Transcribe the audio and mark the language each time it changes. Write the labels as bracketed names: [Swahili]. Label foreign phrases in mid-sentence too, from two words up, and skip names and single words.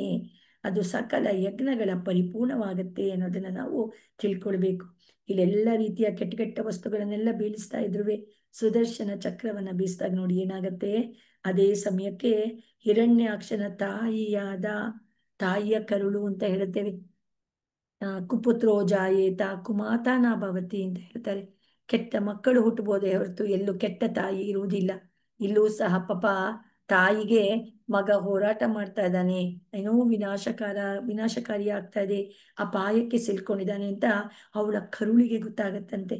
[Kannada] ಅದು ಸಕಲ ಯಜ್ಞಗಳ ಪರಿಪೂರ್ಣವಾಗುತ್ತೆ ಅನ್ನೋದನ್ನ ನಾವು ತಿಳ್ಕೊಳ್ಬೇಕು. ಇಲ್ಲೆಲ್ಲ ರೀತಿಯ ಕೆಟ್ಟ ಕೆಟ್ಟ ವಸ್ತುಗಳನ್ನೆಲ್ಲ ಬೀಳಿಸ್ತಾ ಇದ್ರು. ಸುದರ್ಶನ ಚಕ್ರವನ್ನ ಬೀಸಿದಾಗ ನೋಡಿ ಏನಾಗತ್ತೆ. ಅದೇ ಸಮಯಕ್ಕೆ ಹಿರಣ್ಯಾಕ್ಷನ ತಾಯಿಯ ಕರುಳು ಅಂತ ಹೇಳ್ತೇವೆ, [Sanskrit] ಕುಪುತ್ರೋ ಜಾಯೇತ ಕುಮಾತಾನ ಭವತಿ [Kannada] ಅಂತ ಹೇಳ್ತಾರೆ. ಕೆಟ್ಟ ಮಕ್ಕಳು ಹುಟ್ಟಬಹುದೇ ಹೊರತು ಎಲ್ಲೂ ಕೆಟ್ಟ ತಾಯಿ ಇರುವುದಿಲ್ಲ. ಇಲ್ಲೂ ಸಹ ಪಾಪ ತಾಯಿಗೆ ಮಗ ಹೋರಾಟ ಮಾಡ್ತಾ ಇದ್ದಾನೆ, ಏನೋ ವಿನಾಶಕಾರಿ ಆಗ್ತಾ ಇದೆ, ಅಪಾಯಕ್ಕೆ ಸಿಲ್ಕೊಂಡಿದ್ದಾನೆ ಅಂತ ಅವಳ ಕರುಳಿಗೆ ಗೊತ್ತಾಗತ್ತಂತೆ.